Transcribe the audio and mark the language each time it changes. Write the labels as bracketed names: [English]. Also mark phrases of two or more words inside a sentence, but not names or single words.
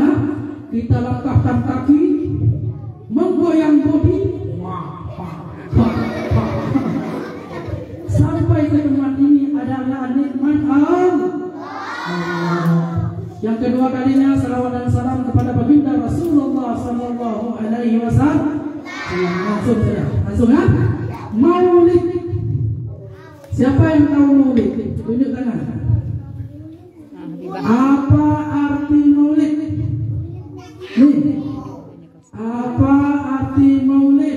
[Indonesian] Kita langkahkan kaki, menggoyang bodi, sampai ke tempat ini adalah nikmat Allah. Yang kedua kalinya salawat dan salam kepada baginda Rasulullah [Arabic] sallallahu alaihi wasallam. [Indonesian] Langsung ya. Maulid. Siapa yang tahu maulid? Tunjuk tangan. Apa arti maulid? Nih. Apa arti maulid?